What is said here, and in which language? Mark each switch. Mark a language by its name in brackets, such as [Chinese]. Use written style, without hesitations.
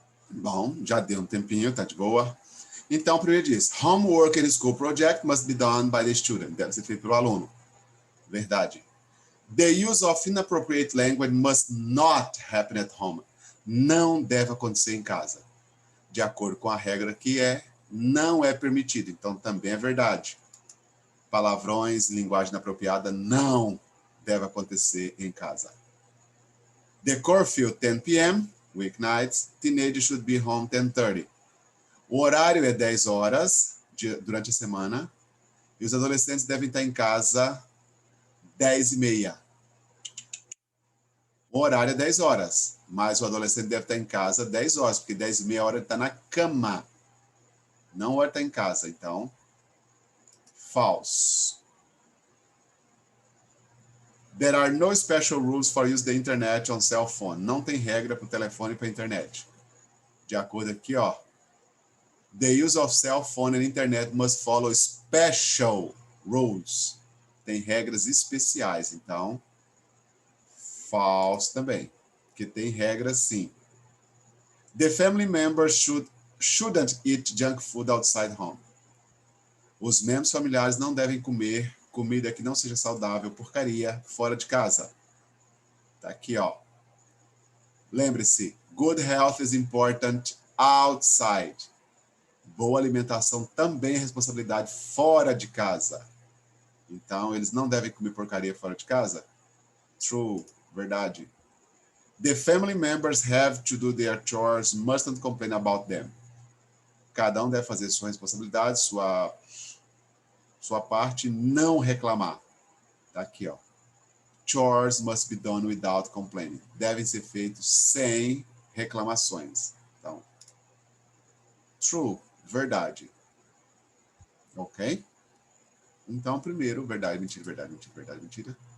[Portuguese] Bom, já deu um tempinho, tá de boa. Então, primeiro diz, [English] homework and school project must be done by the student. [Portuguese] Deve ser feito pelo aluno. Verdade. [English] The use of inappropriate language must not happen at home. [Portuguese] Não deve acontecer em casa. De acordo com a regra que não é permitido. Então, também é verdade. Palavrões, linguagem inapropriada não deve acontecer em casa. [English] The curfew 10 p.m., weeknights, teenagers should be home 10:30. [Portuguese] O horário é 10 horas durante a semana e os adolescentes devem estar em casa 10:30. O horário é 10 horas, mas o adolescente deve estar em casa 10 horas, porque 10:30 é hora de estar na cama, não hora de estar em casa. Então, [English] false. There are no special rules for use the internet on cell phone. [Portuguese] Não tem regra para o telefone e para a internet. De acordo aqui, ó. [English] The use of cell phone and internet must follow special rules. [Portuguese] Tem regras especiais, então [English] false [Portuguese] também, porque tem regras sim. [English] The family members shouldn't eat junk food outside home. [Portuguese] Os membros familiares não devem comer comida que não seja saudável, porcaria, fora de casa. Tá aqui, ó. [English] Lembre-se, good health is important outside. [Portuguese] Boa alimentação também é responsabilidade fora de casa. Então, eles não devem comer porcaria fora de casa? [English] True, [Portuguese] verdade. [English] The family members have to do their chores, mustn't complain about them. [Portuguese] Cada um deve fazer sua responsabilidade, sua parte, não reclamar. Tá aqui, ó. [English] Chores must be done without complaining. [Portuguese] Devem ser feitos sem reclamações. Então, [English] true, [Portuguese] verdade. Ok? Então, primeiro, verdade, mentira, verdade, mentira, verdade, mentira.